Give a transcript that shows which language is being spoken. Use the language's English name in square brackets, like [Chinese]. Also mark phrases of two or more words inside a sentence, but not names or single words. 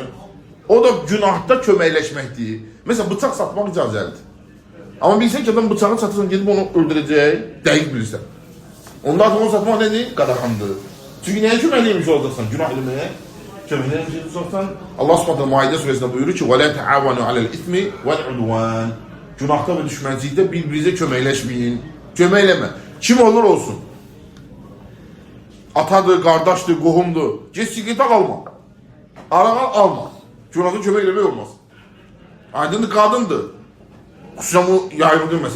[Azerbaijani] O da günahda köməkləşməkdir. Məsələn, bıçaq satmaq icazəlidir. Amma bilsən ki, adam bıçağı satırsan, gedib onu öldürəcək, dəqiq bilirsən. Onda onu satmaq nədir? Qadağandır. Çünki nəyə köməkliymiş olacaqsan? Günah eləməyə köməkliymiş olacaqsan. Allah Subhanahu Maidə surəsində buyurur ki, [Arabic] وَلَا تَعَوَنُوا عَلَى الْإِثْمِ وَالْعُدْوَانِ [Azerbaijani] Günahda və düşmənçilikdə bir-birinizə köməkləşməyin. Köməkləmə. Kim olur olsun. Atadır, qardaşdır, qohumdur. Geç siqreta alma. Arağa alma. Günahda kömək eləmək olmaz. Aydındır, qadındır. Xüsusən bu yayıldığı məsələ.